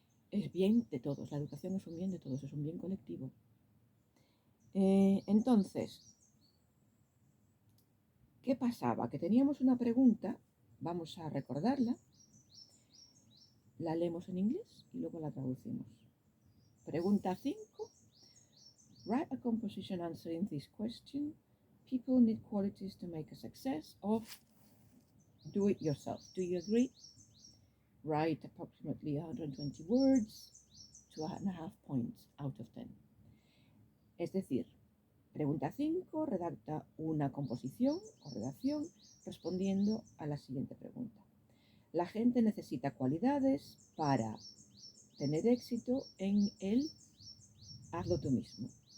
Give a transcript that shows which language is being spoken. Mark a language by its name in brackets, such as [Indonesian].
[Spanish] Es bien de todos, la educación es un bien de todos, es un bien colectivo. Entonces, ¿qué pasaba? Que teníamos una pregunta, vamos a recordarla, la leemos en inglés y luego la traducimos. Pregunta 5. [English] Write a composition answering this question. People need qualities to make a success of do it yourself. Do you agree? Write approximately 120 words, 2.5 points out of 10. [Spanish] Es decir, pregunta 5, redacta una composición o redacción respondiendo a la siguiente pregunta. La gente necesita cualidades para tener éxito en el hazlo tú mismo.